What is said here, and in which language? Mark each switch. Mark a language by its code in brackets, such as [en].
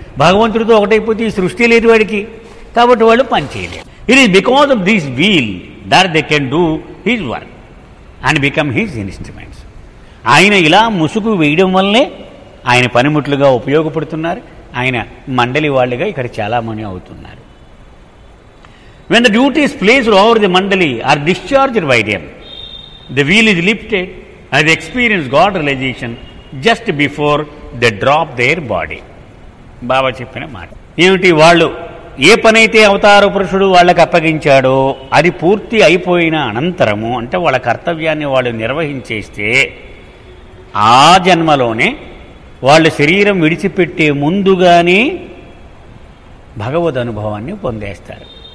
[te] భగవంతుడితో ఒకటైపోతే ఈ సృష్టి లేదు వాడికి, కాబట్టి వాళ్ళు పని చేయలేరు. [en] It is because of this will that they can do his work and become his instruments. [te] ఆయన ఇలా ముసుగు వేయడం వల్లే ఆయన పనిముట్లుగా ఉపయోగపడుతున్నారు. ఆయన మండలి వాళ్ళుగా ఇక్కడ చాలామంది అవుతున్నారు. [en] When the duties placed over the mandali are discharged by them, the wheel is lifted and they experience God realization just before they drop their body. [te] బాబా చెప్పిన మాట ఏమిటి, వాళ్ళు ఏ పనైతే అవతార పురుషుడు వాళ్ళకి అప్పగించాడో అది పూర్తి అయిపోయిన అనంతరము, అంటే వాళ్ళ కర్తవ్యాన్ని వాళ్ళు నిర్వహించేస్తే ఆ జన్మలోనే వాళ్ళు శరీరం విడిచిపెట్టే ముందుగానే భగవద్ అనుభవాన్ని పొందేస్తారు.